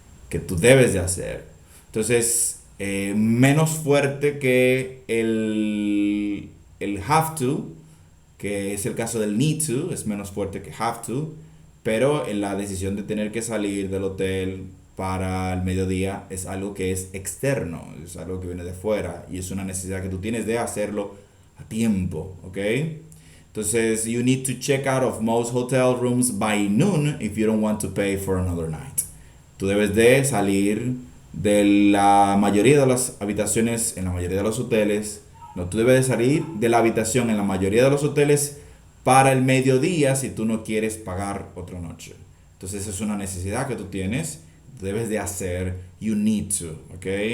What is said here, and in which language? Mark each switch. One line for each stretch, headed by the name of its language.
Spanish: Que tú debes de hacer. Entonces, menos fuerte que el have to, que es el caso del need to, es menos fuerte que have to, pero en la decisión de tener que salir del hotel para el mediodía es algo que es externo, es algo que viene de fuera y es una necesidad que tú tienes de hacerlo a tiempo, ¿ok?
English: Entonces, you need to check out of most hotel rooms by noon if you don't want to pay for another night.
Spanish: Tú debes de salir de la mayoría de las habitaciones en la mayoría de los hoteles. No, tú debes de salir de la habitación en la mayoría de los hoteles para el mediodía si tú no quieres pagar otra noche. Entonces es una necesidad que tú tienes, debes de hacer, you need to, ¿ok?